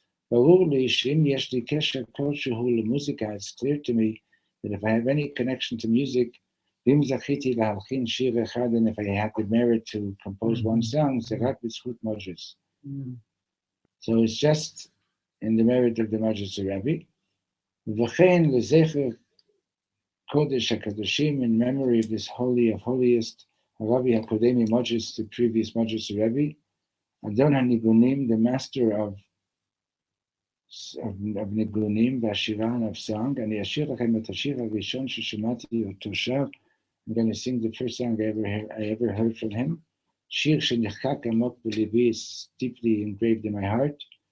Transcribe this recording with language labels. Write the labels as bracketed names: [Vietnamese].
[Hebrew] ברור לי שאם יש לי קשר כלשהו למוזיקה, [English] it's clear to me that if I have any connection to music, [Hebrew] ואם זכיתי להלחין שיר אחד, [English] and if I had the merit to compose one song, [Hebrew] זה רק בזכות מוז'ס. [English] So it's just in the merit of the Mojis Rebbe. [Hebrew] וכן לזכר קודש הקדושים, [English] in memory of this holy of holiest, [Hebrew] הרבי הקודמי Mojis, [English] the previous Mojis Rebbe, [Hebrew] אדון הניגונים, [English] the master of [Hebrew] ניגונים והשירה [English] of song, [Hebrew] אני אשיר לכם את השיר הראשון ששמעתי אותו שר. [English] I'm going to sing the first song I ever heard from him. [Hebrew] שיר שנחקק עמוק בליבי, [English] is deeply engraved in my heart.